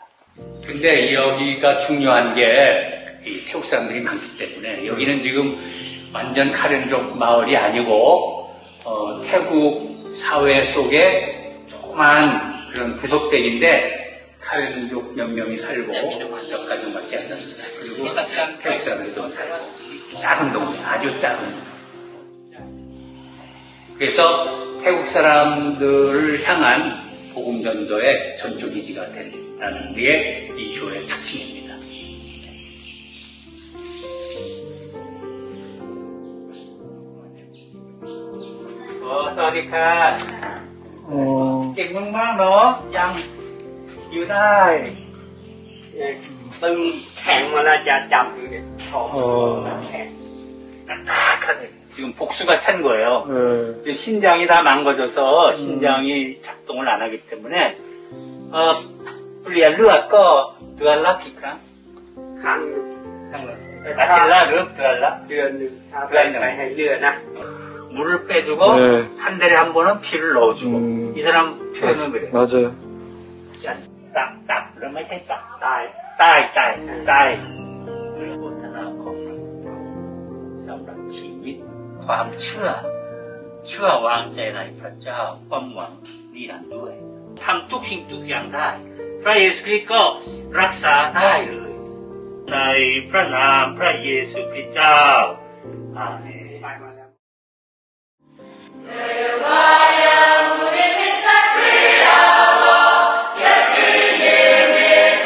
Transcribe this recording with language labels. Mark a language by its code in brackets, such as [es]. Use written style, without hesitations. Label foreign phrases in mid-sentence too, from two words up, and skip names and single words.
[ko] 근데 여기가 중요한 게 이 태국 사람들이 많기 때문에 여기는 지금 완전 카렌족 마을이 아니고 태국 사회 속에 조그만 그런 구석대기인데 카렌족 몇 명이 살고 몇 가정밖에 안 삽니다. 그리고 태국 사람들이 좀 살고 작은 동네, 아주 작은 동네. 그래서 태국 사람들을 향한 복음전도의 전초기지가 된다는 게 이 교회의 특징입니다. 사와디카. [th] เก่งมากๆเนาะยังอยู่ได้ตึงแข็งเวลาจะจับอยู่เนี่ยท้องแข็ง 딱하네. [ko] 지금 복수가 찬 거예요. 지금 신장이 다 망가져서 신장이 작동을 안 하기 때문에 [th] เปลี่ยน เลือดก็เดือนละกี่ครั้งครั้งอาทิตย์ละหรือเดือนละเดือนหนึ่งเดือนหนึ่งให้เลือดนะ [ko] 물을 빼주고 한 달에 한 번은 피를 넣어주고 이 사람 표현은 그래. 맞아요. 딱 그럼 [th] ไม่ใช่ ตาย [ko] 그리고 하나 [th] สำหรับชีวิตความเชื่อวางใจในพระเจ้าความหวังนิรันดร์ด้วยทำทุกสิ่งทุกอย่างได้พระเยซูคริสต์ก็รักษาได้เลยในพระนามพระเยซูคริสต์เจ้าอาเมน Vaya,